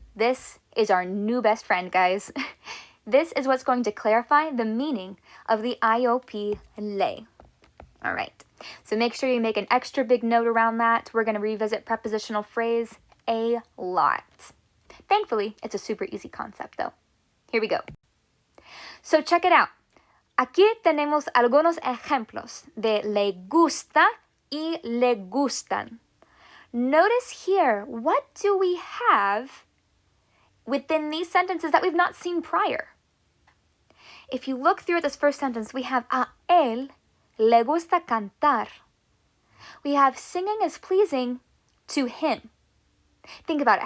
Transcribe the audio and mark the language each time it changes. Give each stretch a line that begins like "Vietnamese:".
English: This is our new best friend, guys. This is what's going to clarify the meaning of the IOP le. All right, so make sure you make an extra big note around that. We're going to revisit prepositional phrase a lot. Thankfully, it's a super easy concept though. Here we go. So check it out.
Spanish: Aquí tenemos algunos ejemplos de le gusta y le gustan.
English: Notice here, what do we have within these sentences that we've not seen prior? If you look through this first sentence, we have
Spanish: a él le gusta cantar.
English: We have singing is pleasing to him. Think about it.